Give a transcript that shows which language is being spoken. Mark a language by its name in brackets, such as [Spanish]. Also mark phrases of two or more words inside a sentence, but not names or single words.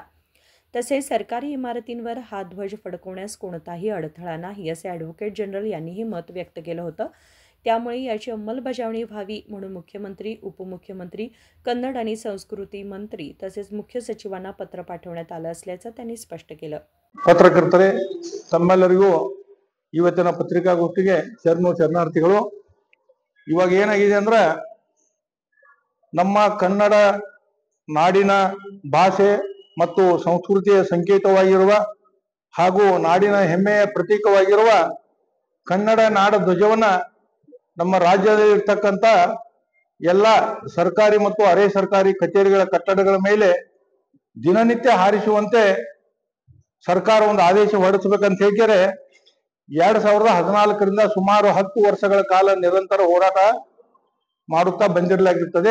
[Marathi] तसेच सरकारी इमारतींवर हा ध्वज फडकवण्यास कोणताही अडथळा नाही, असे ॲडव्होकेट जनरल यांनीही मत व्यक्त केलं होतं. त्यामुळे याची अंमलबजावणी व्हावी म्हणून मुख्यमंत्री, उपमुख्यमंत्री, कन्नड आणि संस्कृती मंत्री तसेच मुख्य सचिवांना पत्र पाठवण्यात आलं असल्याचं त्यांनी स्पष्ट केलं. [Kannada] ಪತ್ರಕರ್ತರೆ, ತಮ್ಮೆಲ್ಲರಿಗೂ ಇವತ್ತಿನ ಪತ್ರಿಕಾಗೋಷ್ಠಿಗೆ ಶರಣಾರ್ಥಿಗಳು. ಇವಾಗ ಏನಾಗಿದೆ ಅಂದ್ರೆ, ನಮ್ಮ ಕನ್ನಡ ನಾಡಿನ ಭಾಷೆ ಮತ್ತು ಸಂಸ್ಕೃತಿಯ ಸಂಕೇತವಾಗಿರುವ ಹಾಗೂ ನಾಡಿನ ಹೆಮ್ಮೆಯ ಪ್ರತೀಕವಾಗಿರುವ ಕನ್ನಡ ನಾಡ ಧ್ವಜವನ್ನ ನಮ್ಮ ರಾಜ್ಯದಲ್ಲಿರ್ತಕ್ಕಂಥ ಎಲ್ಲ ಸರ್ಕಾರಿ ಮತ್ತು ಅರೆ ಸರ್ಕಾರಿ ಕಚೇರಿಗಳ ಕಟ್ಟಡಗಳ ಮೇಲೆ ದಿನನಿತ್ಯ ಹಾರಿಸುವಂತೆ ಸರ್ಕಾರ ಒಂದು ಆದೇಶ ಹೊರಡಿಸಬೇಕಂತ ಹೇಳಿದರೆ 2014ರಿಂದ ಸುಮಾರು 10 ವರ್ಷಗಳ ಕಾಲ ನಿರಂತರ ಹೋರಾಟ ಮಾಡುತ್ತಾ ಬಂದಿರಲಾಗಿರ್ತದೆ.